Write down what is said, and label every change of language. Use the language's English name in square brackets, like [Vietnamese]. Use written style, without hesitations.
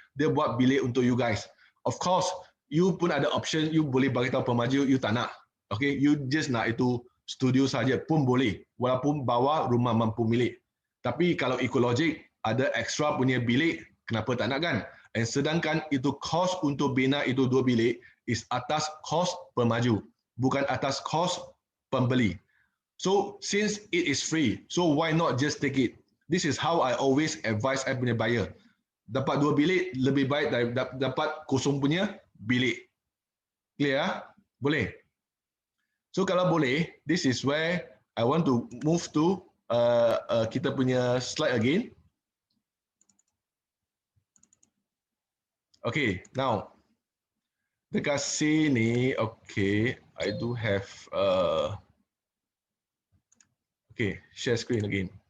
[Malay] Dia buat bilik untuk you guys. Of course, you pun ada option, you boleh bagi tahu pemaju, you tak nak, okay, you just nak itu studio saja pun boleh, walaupun bawa rumah mampu milik. Tapi kalau ikut logik, ada extra punya bilik, kenapa tak nak kan? Dan sedangkan itu kos untuk bina itu 2 bilik is atas kos pemaju, bukan atas kos pembeli. [English] So since it is free, so why not just take it? This is how I always advise [Malay] I punya [English] buyer. [Malay] Dapat 2 bilik lebih baik dari dapat kosong punya bilik. [English] Clear? [Malay] Boleh? [English] So kalau boleh, this is where I want to move to [Malay] kita punya slide again. [English] Okay, now [Malay] dekat sini, [English] okay, I do have okay, share screen again.